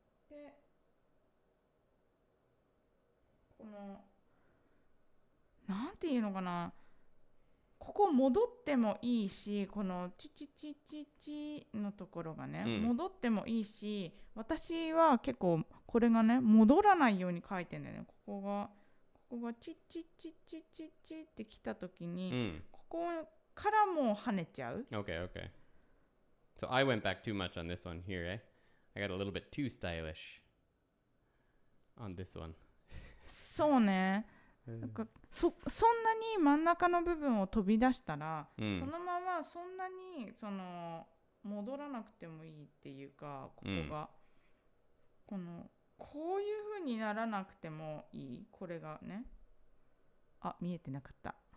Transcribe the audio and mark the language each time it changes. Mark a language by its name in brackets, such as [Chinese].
[Japanese] で、このなんていうのかな、ここ戻ってもいいし、このチチチチチのところがね、戻ってもいいし、私は結構これがね戻らないように書いてんだよね。ここがチチチチチチってきたときに、ここからもう跳ねちゃう。 [English] Okay. So I went back too much on this one here, eh? I got a little bit too stylish on this one. [Japanese] そうね。なんかそんなに真ん中の部分を飛び出したら、そのままそんなに戻らなくてもいいっていうか、ここが、こういう風にならなくてもいい。これがね、見えてなかった。